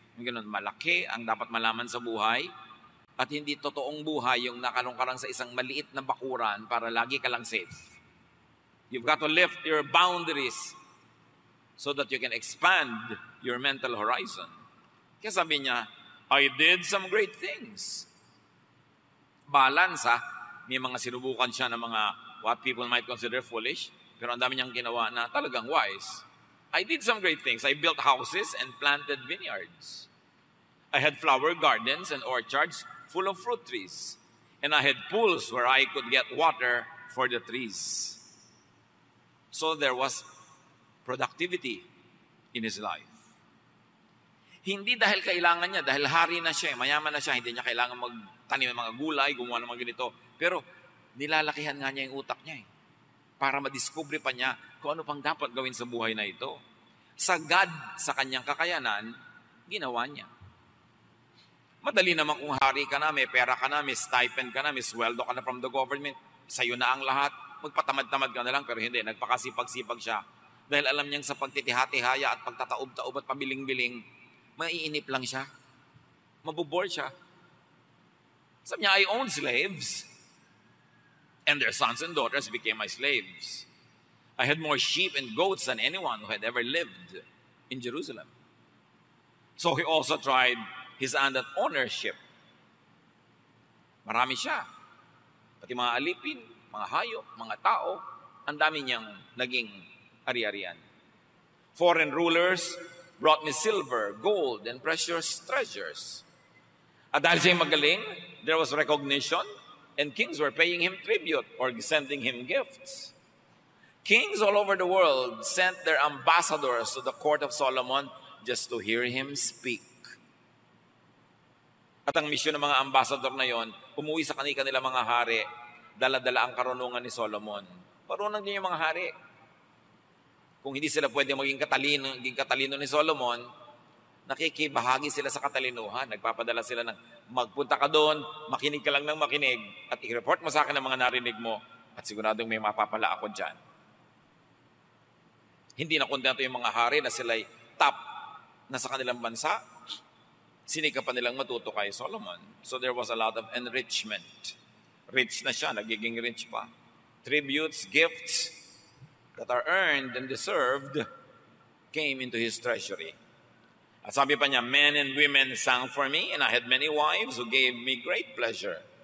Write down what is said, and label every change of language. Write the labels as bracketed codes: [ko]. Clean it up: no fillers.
[tl] Yung ganun, malaki ang dapat malaman sa buhay at hindi totoong buhay yung nakalong ka lang sa isang maliit na bakuran para lagi ka lang safe. [en] You've got to lift your boundaries so that you can expand your mental horizon. [tl] Kaya sabi niya, [en] I did some great things. [tl] Balance may mga sinubukan siya ng mga [en] what people might consider foolish, [tl] pero ang dami niyang ginawa na talagang wise. [en] I did some great things. I built houses and planted vineyards. I had flower gardens and orchards full of fruit trees. And I had pools where I could get water for the trees. So there was productivity in his life. [tl] Hindi dahil kailangan niya, dahil hari na siya, mayaman na siya, hindi niya kailangan magtanim ng mga gulay, gumawa ng mga ganito. Pero nilalakihan nga niya yung utak niya para madiskubre pa niya kung ano pang dapat gawin sa buhay na ito. Sagad sa kanyang kakayanan, ginawa niya. Madali naman kung hari ka na, may pera ka na, may stipend ka na, may sweldo ka na [en] from the government, [tl] sa'yo na ang lahat, magpatamad-tamad ka na lang, pero hindi, nagpakasipag-sipag siya. Dahil alam niyang sa pagtitihati-haya at pagtataob-taob at pabiling-biling, maiinip lang siya. Mabubore siya. Sabi niya, [en] I owned slaves, and their sons and daughters became my slaves. I had more sheep and goats than anyone who had ever lived in Jerusalem. So he also tried his hand at ownership. [tl] Marami siya. Pati mga alipin, mga hayop, mga tao, ang dami niyang naging ari-arian. [en] Foreign rulers brought me silver, gold, and precious treasures. [tl] At dahil siya'y magaling, [en] there was recognition, and kings were paying him tribute or sending him gifts. Kings all over the world sent their ambassadors to the court of Solomon just to hear him speak. [tl] At ang misyon ng mga ambassador na yon, umuwi sa kanila mga hari, dala-dala ang karunungan ni Solomon. Marunong din yung mga hari. Kung hindi sila pwede maging katalino ni Solomon, nakikibahagi sila sa katalinuhan. Nagpapadala sila ng magpunta ka doon, makinig ka lang ng makinig, at i-report mo sa akin ang mga narinig mo, at siguradong may mapapala ako dyan. Hindi na kontento yung mga hari na sila'y top na sa kanilang bansa. Sinika pa nilang matuto kay Solomon. [en] So there was a lot of enrichment. [tl] Rich na siya, nagiging rich pa. [en] Tributes, gifts that are earned and deserved came into his treasury. [tl] At sabi pa niya, [en] men and women sang for me, and I had many wives who gave me great pleasure.